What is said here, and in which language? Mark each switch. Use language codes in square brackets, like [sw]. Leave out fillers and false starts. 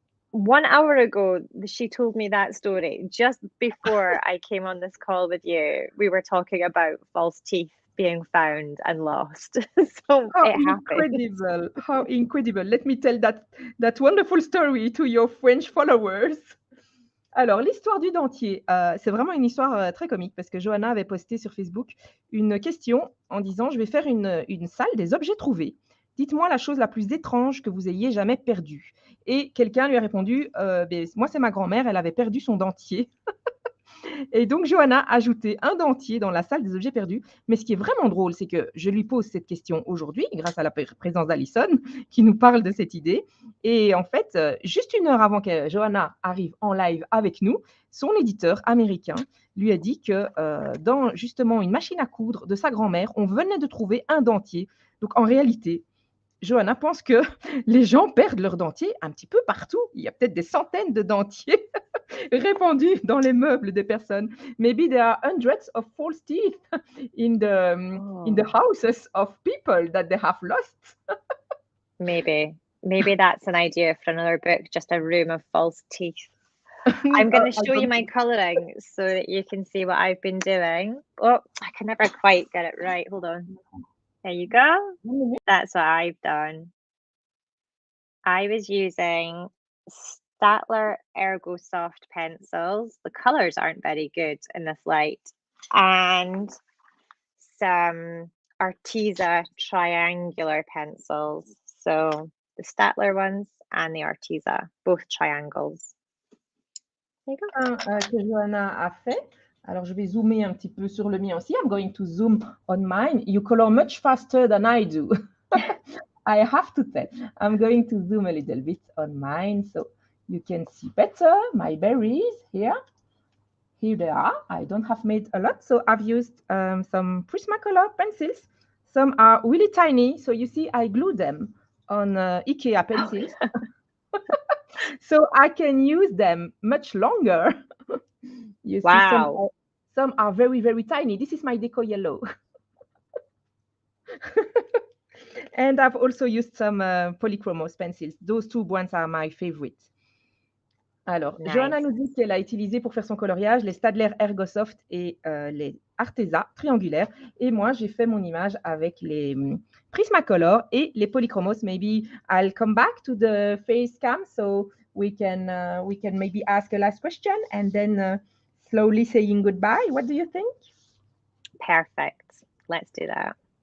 [en] 1 hour ago, she told me that story. Just before I came on this call with you, we were talking about false teeth being found and lost. So How it happened. incredible. How incredible. Let me tell that wonderful story to your French followers. [fr] Alors, l'histoire du dentier, c'est vraiment une histoire très comique parce que Johanna avait posté sur Facebook une question en disant « Je vais faire une salle des objets trouvés. Dites-moi la chose la plus étrange que vous ayez jamais perdue. » Et quelqu'un lui a répondu moi, c'est ma grand-mère, elle avait perdu son dentier. Et donc, Johanna a ajouté un dentier dans la salle des objets perdus. Mais ce qui est vraiment drôle, c'est que je lui pose cette question aujourd'hui, grâce à la présence d'Alison, qui nous parle de cette idée. Et en fait, juste 1 heure avant que Johanna arrive en live avec nous, son éditeur américain lui a dit que dans justement une machine à coudre de sa grand-mère, on venait de trouver un dentier. Donc, en réalité, Johanna pense que les gens perdent leur dentier un petit peu partout. Il y a peut-être des centaines de dentiers répandus dans les meubles des personnes. [en] Maybe there are hundreds of false teeth in the houses of people that they have lost. Maybe that's an idea for another book, just a room of false teeth. I'm going to show you my colouring so that you can see what I've been doing. Oh, I can never quite get it right. Hold on. There you go. That's what I've done. I was using Staedtler Ergo Soft pencils. The colours aren't very good in this light. And some Arteza triangular pencils. So the Staedtler ones and the Arteza, both triangles. There you go. [fr] Que Johanna a fait. Alors, je vais zoomer un petit peu sur le mien aussi. [en] I'm going to zoom on mine. You color much faster than I do. I have to tell. I'm going to zoom a little bit on mine so you can see better my berries here. Here they are. I don't have made a lot, so I've used some Prismacolor pencils. Some are really tiny, so you see I glue them on IKEA pencils. So I can use them much longer. You Wow. see some are very, very tiny. This is my deco yellow. And I've also used some polychromos pencils. Those two ones are my favorite. [fr] Alors, [en] Nice. [fr] Johanna nous dit qu'elle a utilisé pour faire son coloriage les Staedtler Ergosoft et les Arteza triangulaires. Et moi, j'ai fait mon image avec les Prismacolor et les polychromos. [en] Maybe I'll come back to the face cam so we can maybe ask a last question and then slowly saying goodbye. What do you think? Perfect. Let's do that.